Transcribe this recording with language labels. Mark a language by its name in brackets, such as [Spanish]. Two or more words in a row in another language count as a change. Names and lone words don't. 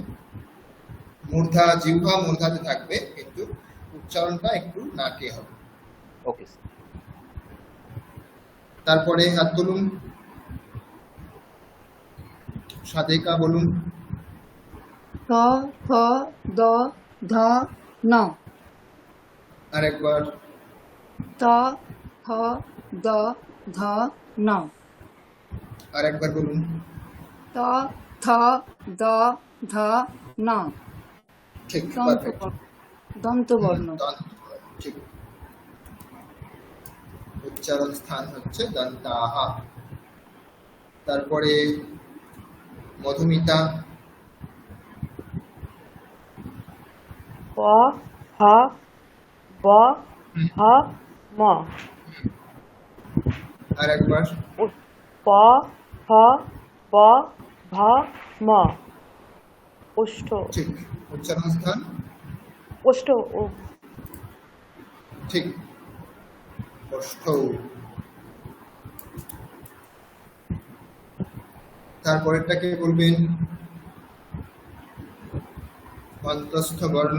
[Bangla] মূর্ধা, জিহ্বা মূর্ধাতে থাকবে, কিন্তু উচ্চারণটা একটু নাকে হবে। ওকে। তারপরে হাত তুলুন। সাদেকা বলুন। ঠ ফ দ ধ ন। আরেকবার। ট ফ দ ধ ন। আরেকবার বলুন। ট থ দ ধ ন। ঠিক, পারফেক্ট। দন্তবর্ণ। ঠিক। উচ্চারণ স্থান হচ্ছে দন্তাহা। তারপরে মধুমিতা। প হ ব হ ম। আরেকবার। প হ ব ভ ম। ওষ্ঠ। ঠিক। উচ্চারণ স্থান? ওষ্ঠ ও। ঠিক। ওষ্ঠ। তারপরেরটাকে বলবেন অন্তস্থ বর্ণ।